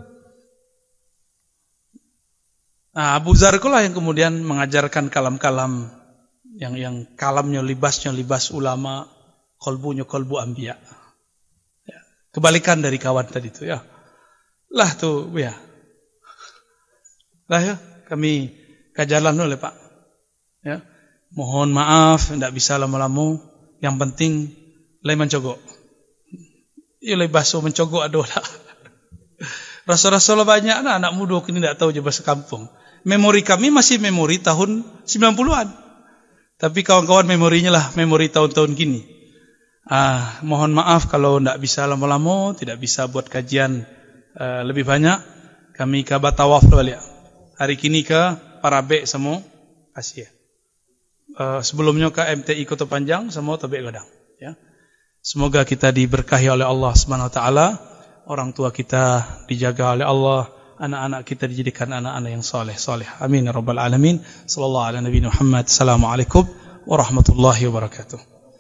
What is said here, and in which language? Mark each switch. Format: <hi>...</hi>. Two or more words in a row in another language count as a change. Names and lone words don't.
<id>Nah, Abu Zar itulah yang kemudian mengajarkan kalam-kalam yang kalamnya libasnya libas ulama, kolbunya kolbu anbiya. Ya. Kebalikan dari kawan tadi itu ya.</id> <min>Lah tuh ya. Lah ya, kami kajalan oleh Pak.</min> <id>Ya. Mohon maaf tidak bisa lama-lama.</id> <min>Yang penting lai mencogok. Iya lai baso mencogok adolah.</min> <id>Rasa-rasa banyak anak muda kini tidak tahu je bahasa kampung. Memori kami masih memori tahun 90-an. Tapi kawan-kawan memorinya lah memori tahun-tahun kini. Mohon maaf kalau tidak bisa lama-lama, tidak bisa buat kajian lebih banyak. Kami ke Batawaf balik. Hari kini ke Parabek semua Asia. Sebelumnya ke MTI Kota Panjang semua Tabek Gadang. Ya. Semoga kita diberkahi oleh Allah</id> <ar>سبحانه وتعالى.</ar> <id>Orang tua kita dijaga oleh Allah, anak-anak kita dijadikan anak-anak yang soleh.</id> <ar>آمين يا رب العالمين. صلى الله على نبينا محمد. السلام عليكم ورحمة الله وبركاته.</ar>